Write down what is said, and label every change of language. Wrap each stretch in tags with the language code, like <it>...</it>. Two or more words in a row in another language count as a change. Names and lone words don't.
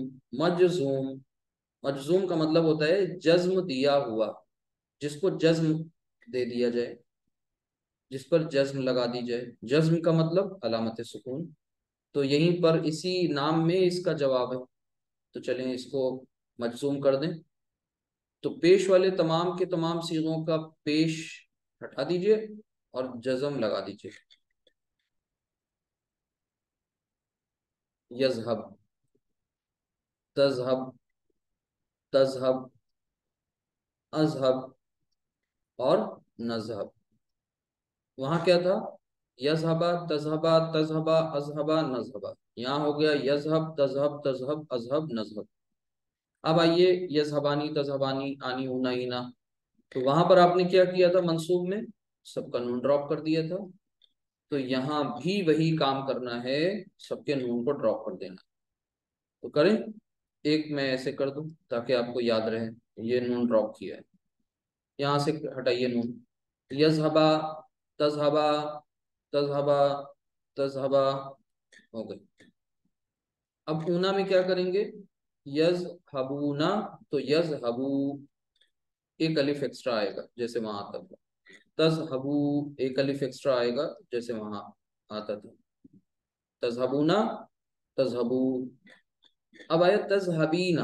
<hi>मजजूम, मजजूम का मतलब होता है जज्म दिया हुआ, जिसको जज्म दे दिया जाए, जिस पर जज्म लगा दी जाए। जज्म का मतलब अलामत सुकून। तो यहीं पर इसी नाम में इसका जवाब है। तो चलें इसको मजजूम कर दें। तो पेश वाले तमाम के तमाम सीगों का पेश हटा दीजिए और जज्म लगा दीजिए।</hi> <ar>يذهب، تذهب، تذهب، أذهب,</ar> <hi>और नजहब। वहां क्या था?</hi> <ar>يذهبَ، تذهبَ، تذهبَ، أذهبَ، نذهبَ.</ar> <hi>यहाँ हो गया</hi> <ar>يذهب، تذهب، تذهب، أذهب، نذهب.</ar> <hi>अब आइए</hi> <ar>يذهبانِ، تذهبانِ، انِ، ونَ، ينَ.</ar> <hi>तो वहां पर आपने क्या किया था? मंसूब में सबका नून ड्रॉप कर दिया था। तो यहाँ भी वही काम करना है, सबके नून को ड्रॉप कर देना। तो करें, एक मैं ऐसे कर दूं ताकि आपको याद रहे। ये नून ड्रॉप किया है, यहाँ से हटाइए नून।</hi> <ar>يذهبا، تذهبا، تذهبا، تذهبا,</ar> <hi>हो गई। अब ऊना में क्या करेंगे? यज हबूना। तो यज हबू, एक अलिफ एक्स्ट्रा आएगा जैसे वहां आता था। तजहबू, एक अलिफ एक्स्ट्रा आएगा जैसे वहां आता था।</hi> <ar>تذهبون، تذهبوا.</ar> <hi>अब आया तजहबीना।</hi>